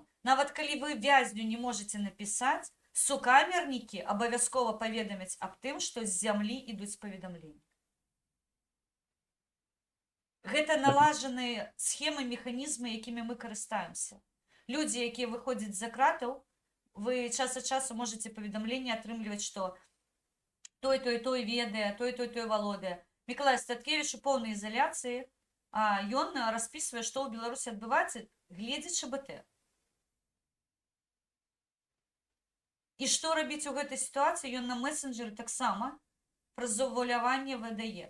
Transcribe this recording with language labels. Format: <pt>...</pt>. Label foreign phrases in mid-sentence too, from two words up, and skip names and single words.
<uk>Навіть коли ви в'язню не можете написати, сукамерники обов'язково повідомлять об тим, що з землі йдуть повідомлення. Це налажені схеми, механізми, якими ми користуємося. Люди, які виходять за кратів, ви час від часу можете повідомлення отримувати, що</uk> <be>той ведае, той валодае. Мікалай Статкевіч у поўнай ізаляцыі, а ён распісвае, што ў Беларусі адбываецца, гледзячы БТ. І што рабіць у гэтай сітуацыі? Ён на месенджеры таксама праз завуаляванне выдае.</be>